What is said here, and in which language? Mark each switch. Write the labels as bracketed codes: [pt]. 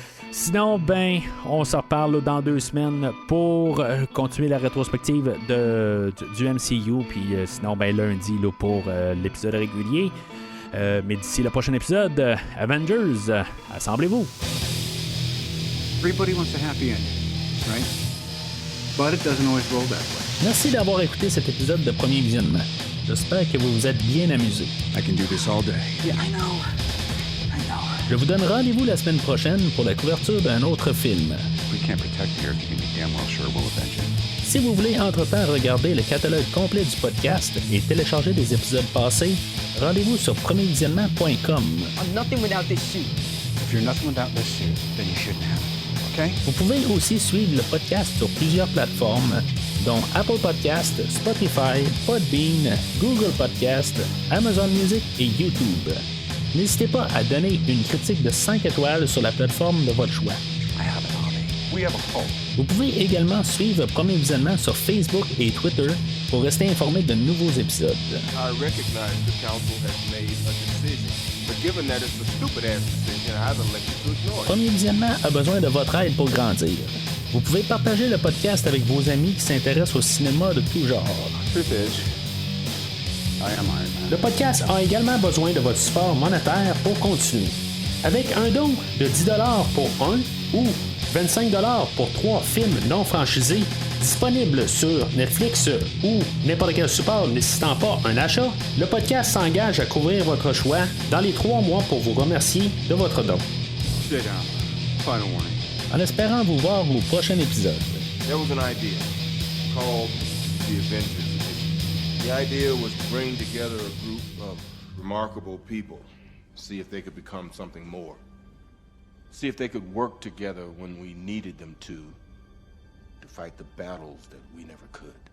[fr] Sinon, on se reparle dans 2 semaines pour continuer la rétrospective du MCU. Puis sinon, lundi là, pour l'épisode régulier. Mais d'ici le prochain épisode, Avengers, assemblez-vous. [en] Everybody wants a happy ending, right? But it doesn't always roll that way. [fr] Merci d'avoir écouté cet épisode de Premier Visionnement. J'espère que vous vous êtes bien amusés. [en] I can do this all day. Yeah, I know. [fr] Je vous donne rendez-vous la semaine prochaine pour la couverture d'un autre film. [en] We can't protect the Earth, you can be damn well sure we'll avenge it. [fr] Si vous voulez entre-temps regarder le catalogue complet du podcast et télécharger des épisodes passés, rendez-vous sur premiervisionnement.com. [en] I'm nothing without this suit. If you're nothing without this suit, then you shouldn't have it, okay? [fr] Vous pouvez aussi suivre le podcast sur plusieurs plateformes, dont Apple Podcast, Spotify, Podbean, Google Podcast, Amazon Music et YouTube. N'hésitez pas à donner une critique de 5 étoiles sur la plateforme de votre choix. [en] I have an army. We have a hope. [fr] Vous pouvez également suivre Premier Visionnement sur Facebook et Twitter pour rester informé de nouveaux épisodes. [en] I recognize the council has made a decision, but given that it's a stupid-ass decision, I've elected to ignore it. [fr] Premier Visionnement a besoin de votre aide pour grandir. Vous pouvez partager le podcast avec vos amis qui s'intéressent au cinéma de tout genre. [en] Truth is, I am Iron Man. [fr] Le podcast a également besoin de votre support monétaire pour continuer. Avec un don de 10$ pour un ou 25$ pour 3 films non franchisés disponibles sur Netflix ou n'importe quel support nécessitant pas un achat, le podcast s'engage à couvrir votre choix dans les 3 mois pour vous remercier de votre don. [en] Sit down. Final warning. [fr] En espérant vous voir au prochain épisode. [en] There was an idea called the Avengers Edition. The idea was to bring together a group of remarkable people, see if they could become something more. See if they could work together when we needed them to fight the battles that we never could.